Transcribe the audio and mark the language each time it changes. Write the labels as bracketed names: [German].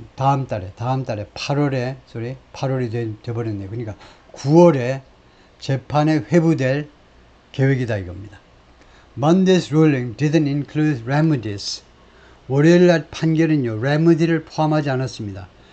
[Korean] 다음 달에 8월이 돼버렸네요. 그러니까 9월에 재판에 회부될 계획이다 이겁니다. [English] Monday's ruling didn't include remedies. [Korean] 월요일 날 판결은요, remedy를 포함하지 않았습니다.